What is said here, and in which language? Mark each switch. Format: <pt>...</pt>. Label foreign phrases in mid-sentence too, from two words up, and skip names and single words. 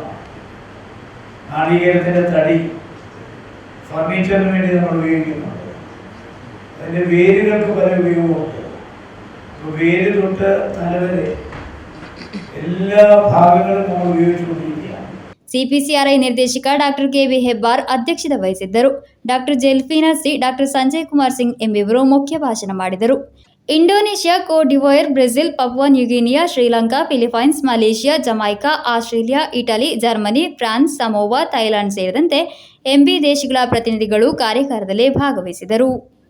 <ml>നാളികേരത്തിൻ്റെ തടി ഫർണിച്ചറിന് വേണ്ടി നമ്മൾ ഉപയോഗിക്കുന്നുണ്ട്. അതിൻ്റെ വേരുകൾക്ക് പല ഉപയോഗമുണ്ട്. അപ്പോൾ വേര് തൊട്ട് തലവരെ എല്ലാ ഭാഗങ്ങളും നമ്മൾ ഉപയോഗിച്ചുകൊണ്ടിരിക്കുകയാണ്.</ml> <kn>ಸಿಪಿಸಿಆರ್ಐ ನಿರ್ದೇಶಕ ಡಾಕ್ಟರ್ ಕೆಬಿ ಹೆಬ್ಬಾರ್ ಅಧ್ಯಕ್ಷತೆ ವಹಿಸಿದ್ದರು. ಡಾಕ್ಟರ್ ಜೆಲ್ಫಿನಾ ಸಿ, ಡಾಕ್ಟರ್ ಸಂಜಯ್ ಕುಮಾರ್ ಸಿಂಗ್ ಎಂಬಿವರು ಮುಖ್ಯ ಭಾಷಣ ಮಾಡಿದರು. ಇಂಡೋನೇಷ್ಯಾ, ಕೋಟ್ ಡಿವೋರ್, ಬ್ರೆಜಿಲ್, ಪಪುವಾ ನ್ಯೂಗಿನಿಯಾ, ಶ್ರೀಲಂಕಾ, ಫಿಲಿಪೈನ್ಸ್, ಮಲೇಷಿಯಾ, ಜಮೈಕಾ, ಆಸ್ಟ್ರೇಲಿಯಾ, ಇಟಲಿ, ಜರ್ಮನಿ, ಫ್ರಾನ್ಸ್, ಸಮೋವಾ, ಥೈಲ್ಯಾಂಡ್ ಸೇರಿದಂತೆ 80 ದೇಶಗಳ ಪ್ರತಿನಿಧಿಗಳು ಕಾರ್ಯಾಗಾರದಲ್ಲಿ ಭಾಗವಹಿಸಿದರು.</kn>